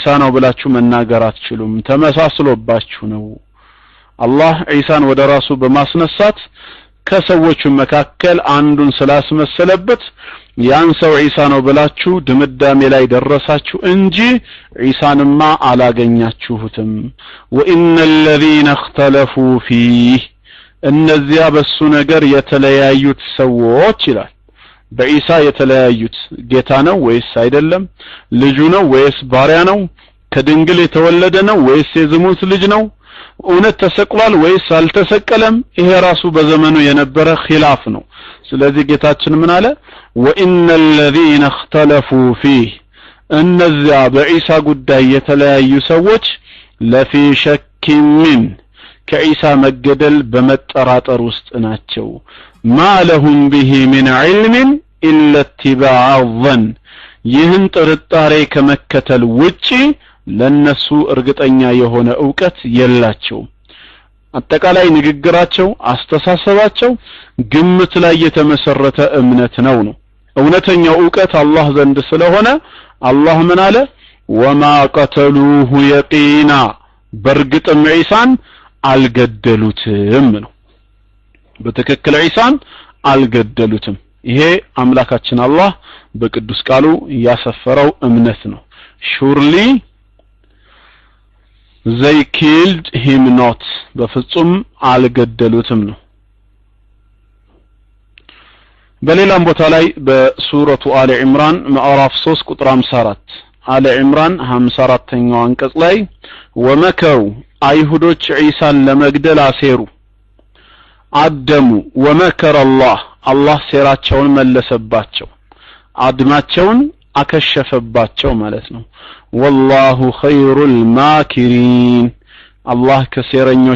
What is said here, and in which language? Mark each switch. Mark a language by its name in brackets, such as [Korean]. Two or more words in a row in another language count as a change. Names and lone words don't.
[Amharic] ነው ብላችሁ መናገር አትችሉም፣ ተመሳስሎባችሁ ነው። አላህ ኢሳን ወደ ራሱ በማስነሳት ከሰዎቹ መካከል አንዱን ስላስመሰለበት ያን ሰው ኢሳ ነው ብላችሁ ድምዳሜ ላይ ደረሳችሁ እንጂ ኢሳንማ አላገኛችሁትም። [Arabic] وإن الذين اختلفوا فيه [Amharic] እነዚያ በሱ ነገር የተለያዩት ሰዎች ይላል። በኢሳ የተለያዩት ጌታ ነው ወይስ አይደለም? ልጁ ነው ወይስ ባሪያ ነው? ከድንግል የተወለደ ነው ወይስ የዝሙት ልጅ ነው? እውነት ተሰቅሏል ወይስ አልተሰቀለም? ይሄ ራሱ በዘመኑ የነበረ ኺላፍ ነው። ስለዚህ ጌታችን ምን አለ? [Arabic] وإن الذين اختلفوا فيه [Amharic] እነዚያ በኢሳ ጉዳይ የተለያዩ ሰዎች [Arabic] لفي شك [Amharic] ምን ከኢሳ መገደል በመጠራጠር ውስጥ ናቸው። [Arabic] ما لهم به من علم إلا اتباع الظن [Amharic] ይህን ጥርጣሬ ከመከተል ውጪ ለነሱ እርግጠኛ የሆነ ዕውቀት የላቸው። አጠቃላይ ንግግራቸው አስተሳሰባቸው ግምት ላይ የተመሰረተ እምነት ነው። እውነተኛው ዕውቀት አላህ ዘንድ ስለሆነ አላህ ምን አለ? [Arabic] وما قتلوه يقينا [Amharic] በርግጥም ኢሳን አልገደሉትም ነው። በትክክል ኢሳን አልገደሉትም። ይሄ አምላካችን አላህ በቅዱስ ቃሉ ያሰፈረው እምነት ነው። ሹርሊ [English] they killed him not [Amharic] በፍጹም አልገደሉትም ነው። በሌላም ቦታ ላይ በሱረቱ አለ ኢምራን ምዕራፍ 3 ቁጥር 54 አለ ኢምራን 54ኛው አንቀጽ ላይ ወመከሩ አይሁዶች ዒሳን ለመግደል አሴሩ አደሙ [Arabic] ومكر الله [Amharic] ሴራቸውን መለሰባቸው አድማቸውን አከሸፈባቸው ማለት ነው። [Arabic] والله خير الماكرين [Amharic] አላህ ከሴረኞች